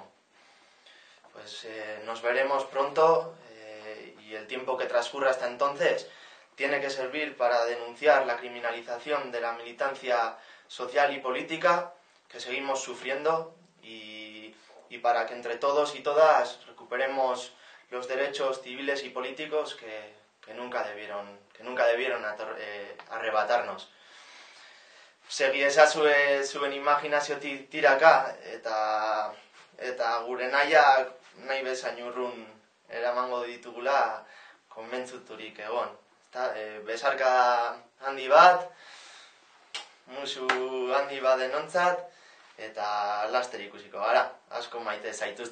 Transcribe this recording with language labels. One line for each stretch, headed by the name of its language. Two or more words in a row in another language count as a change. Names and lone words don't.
Spanish: Pues nos veremos pronto y el tiempo que transcurra hasta entonces tiene que servir para denunciar la criminalización de la militancia social y política que seguimos sufriendo y para que entre todos y todas recuperemos los derechos civiles y políticos que nunca debieron arrebatarnos.
Basque: Segi zuen imaginaziotik tiraka eta gure nahiak nahi bezain urrun eramango ditugula konbentzuturik egon. Besarka handi bat, musu handi bat denontzat, eta laster ikusiko gara, asko maite zaituzte.